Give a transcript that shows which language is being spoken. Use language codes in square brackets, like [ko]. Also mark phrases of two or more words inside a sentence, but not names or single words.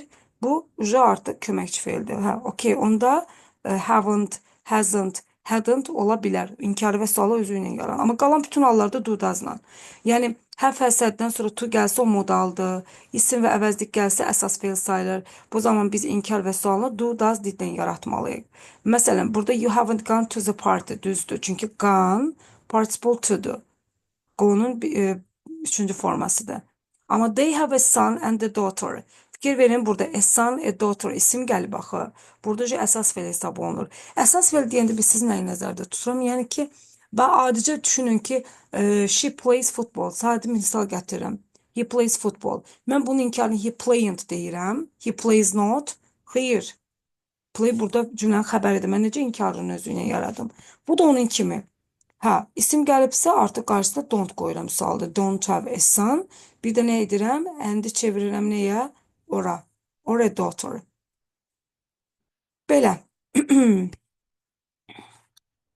[az] Bu artıq köməkçi feildir. Hə, okey. Onda [en] haven't, hasn't, hadn't [az] ola bilər. İnkarı və sualı özü ilə yaran. Amma qalan bütün hallarda [en] do does'la. [az] Yəni [en] have, has-dən [az] sonra to gəlsə o modaldır. İsim və əvəzlik gəlsə əsas feil sayılır. Bu zaman biz inkar və sualı [en] do, does, [az] did-dən yaratmalıyıq. Məsələn, burada [en] you haven't gone to the party, [az] düzdür. Çünki gone participle to'dur. Go'nun üçüncü formasıdır. [en] Amma they have a son and a daughter. [az] Fikir verin, burada [en] a son, a daughter [az] isim gəlib axı. Burada əsas feil hesab olunur. Əsas feil deyəndə biz siz nəyi nəzərdə tuturam? Yəni ki, adicə düşünün ki, [en] she plays football. [az] Sadə misal gətirirəm. [en] He plays football. [az] Mən bunun inkarını [en] he playing [az] deyirəm. [en] He plays not. [az] Xeyr. Play burada cümlənin xəbəridir. Mən necə inkarın özü ilə yaradım? Bu da onun kimi. Hə, isim gəlibsə artıq qarşısına don't qoyuram sualda. [en] Don't have a son. [az] Bir də nə edirəm? And-i çevirirəm nəyə? Ora. [en] Or a daughter. [az] Belə.